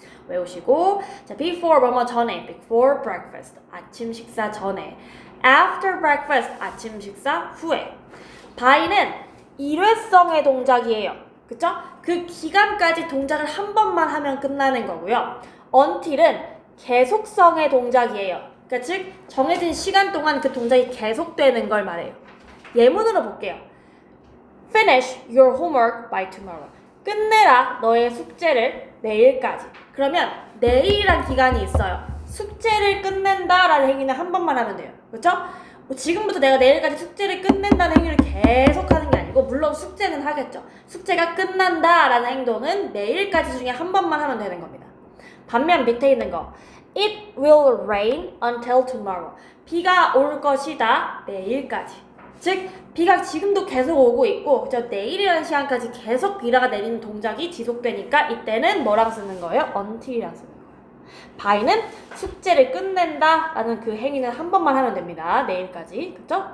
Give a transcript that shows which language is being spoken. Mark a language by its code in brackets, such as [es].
[ko] 외우시고 자, before 뭐뭐 전에 [en] before breakfast [ko] 아침 식사 전에 [en] after breakfast [ko] 아침 식사 후에 by는 일회성의 동작이에요. 그쵸? 그 기간까지 동작을 한 번만 하면 끝나는 거고요. until은 계속성의 동작이에요. 그러니까 즉 정해진 시간 동안 그 동작이 계속되는 걸 말해요. 예문으로 볼게요. [en] Finish your homework by tomorrow. [ko] 끝내라 너의 숙제를 내일까지. 그러면 내일이란 기간이 있어요. 숙제를 끝낸다라는 행위는 한 번만 하면 돼요. 그렇죠? 지금부터 내가 내일까지 숙제를 끝낸다는 행위를 계속 하는 게 아니고 물론 숙제는 하겠죠. 숙제가 끝난다라는 행동은 내일까지 중에 한 번만 하면 되는 겁니다. 반면 밑에 있는 거 [en] It will rain until tomorrow. [ko] 비가 올 것이다 내일까지. 즉 비가 지금도 계속 오고 있고 그죠? 내일이라는 시간까지 계속 비가 내리는 동작이 지속되니까 이때는 뭐랑 쓰는 거예요? until이랑 쓰는 거예요. by는 숙제를 끝낸다 라는 그 행위는 한 번만 하면 됩니다. 내일까지. 그쵸?